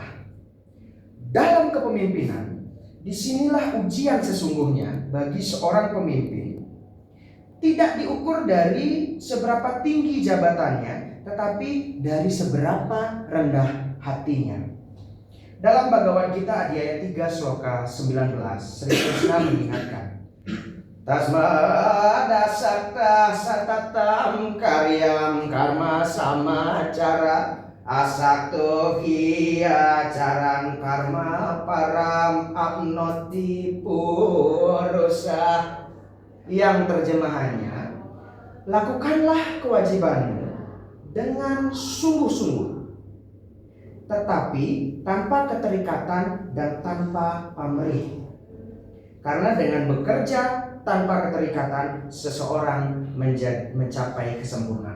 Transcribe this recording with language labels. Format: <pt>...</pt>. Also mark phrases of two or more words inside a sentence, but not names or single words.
<id>Dalam kepemimpinan, disinilah ujian sesungguhnya bagi seorang pemimpin. Tidak diukur dari seberapa tinggi jabatannya, tetapi dari seberapa rendah hatinya. Dalam Bhagavad Gita Adhyaya 3 Sloka 19, Sri Krishna mengingatkan,</id> <sa>तस्मादसक्तः सततं कार्यं कर्म समाचर असक्तो ह्याचरन् कर्म परमाप्नोति पूरुषः.</sa> <id>Yang terjemahannya, lakukanlah kewajibanmu dengan sungguh-sungguh, tetapi tanpa keterikatan dan tanpa pamrih. Karena dengan bekerja tanpa keterikatan, seseorang mencapai kesempurnaan.</id>